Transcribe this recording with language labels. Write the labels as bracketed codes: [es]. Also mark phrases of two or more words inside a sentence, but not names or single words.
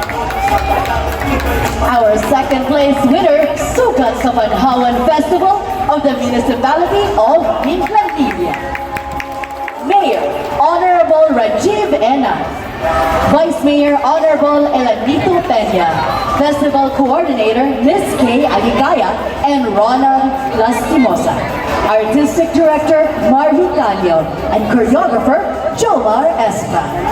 [en] Our second place winner, Sukat sa Banhawan Festival of the Municipality of Mindanao. Mayor, Honorable Rajiv Ena. Vice Mayor, Honorable Elanito Peña. Festival Coordinator, Ms. Kay Aligaya and Ronald Lastimosa. Artistic Director, Marvin Calio. And Choreographer, Jomar Espa.